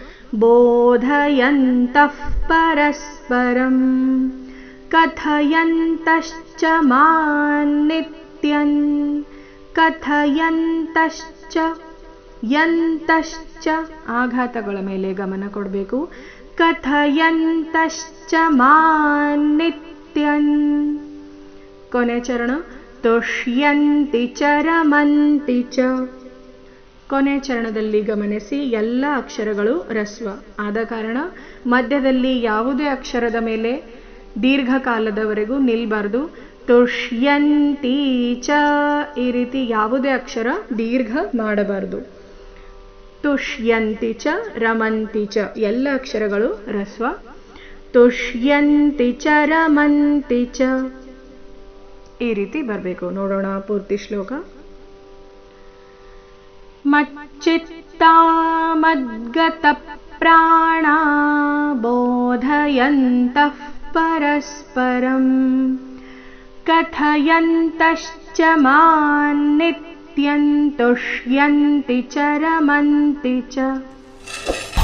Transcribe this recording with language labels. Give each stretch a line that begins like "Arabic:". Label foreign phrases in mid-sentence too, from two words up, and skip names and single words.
Sanskrit: ಬೋಧಯಂತಃ ಪರಸ್ಪರಂ ಕಥಯಂತಶ್ಚ ಮಾನ್ನಿತ್ಯಂ ಕಥಯಂತಶ್ಚ ಯಂತಶ್ಚ
Kannada: ಆಘಾತಗಳ ಮೇಲೆ ಗಮನ ಕೊಡಬೇಕು.
Sanskrit: ಕಥಯಂತಶ್ಚ ಮಾನ್ನಿತ್ಯಂ
Kannada: ಕೊನೆ ಚರಣ.
Sanskrit: ತುಷ್ಯಂತಿ ಚ ರಮಂತಿ ಚ
Kannada: ಕೊನೆ ಚರಣದಲ್ಲಿ ಗಮನಿಸಿ ಎಲ್ಲ ಅಕ್ಷರಗಳು ರಸ್ವ ಆದ ಕಾರಣ ಮಧ್ಯದಲ್ಲಿ ಯಾವುದೇ ಅಕ್ಷರದ ಮೇಲೆ ದೀರ್ಘಕಾಲದವರೆಗೂ ನಿಲ್ಬಾರ್ದು.
Sanskrit: ತುಷ್ಯಂತಿ ಚ
Kannada: ಈ ರೀತಿ ಯಾವುದೇ ಅಕ್ಷರ ದೀರ್ಘ ಮಾಡಬಾರದು.
Sanskrit: ತುಷ್ಯಂತಿ ಚ ರಮಂತಿ ಚ
Kannada: ಎಲ್ಲ ಅಕ್ಷರಗಳು ರಸ್ವ.
Sanskrit: ತುಷ್ಯಂತಿ ಚ ರಮಂತಿ ಚ
Kannada: ಈ ರೀತಿ ಬರಬೇಕು. ನೋಡೋಣ ಪೂರ್ತಿ ಶ್ಲೋಕ.
Sanskrit: ಮಚ್ಚಿತ್ತಾ ಮದ್ಗತ ಪ್ರಾಣ ಬೋಧಯಂತಃ ಪರಸ್ಪರಂ ಕಥಯಂತಶ್ಚ ಮಾನ್ನಿತ್ಯಂ ತುಷ್ಯಂತಿ ಚ ರಮಂತಿ ಚ.